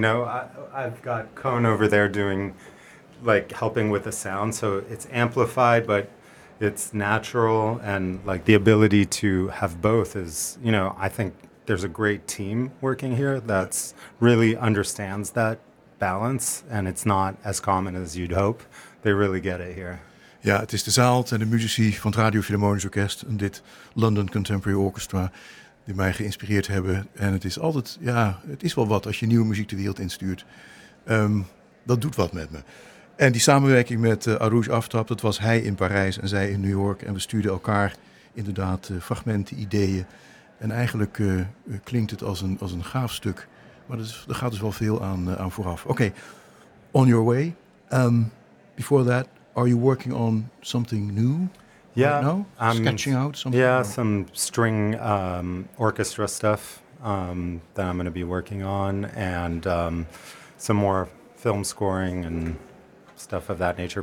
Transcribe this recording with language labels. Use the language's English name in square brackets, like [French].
[English] I've got Cohn over there doing, like, helping with the sound, so it's amplified, but it's natural, and, like, the ability to have both is, I think there's a great team working here that's really understands that balance, and it's not as common as you'd hope. They really get it here. [Dutch] Ja, het is de zaal en de muzici van het Radio Philharmonisch Orkest en dit London Contemporary Orchestra die mij geïnspireerd hebben. En het is altijd, ja, het is wel wat als je nieuwe muziek de wereld instuurt. Dat doet wat met me. En die samenwerking met Arouj Aftab, dat was hij in Parijs en zij in New York. En we stuurden elkaar inderdaad fragmenten, ideeën. En eigenlijk klinkt het als een gaaf stuk. Maar er gaat dus wel veel aan vooraf. [English] Oké, okay. On your way. Before that, are you working on something new? Yeah, right now? Sketching out something? Yeah, some string orchestra stuff that I'm going to be working on, and some more film scoring and stuff of that nature.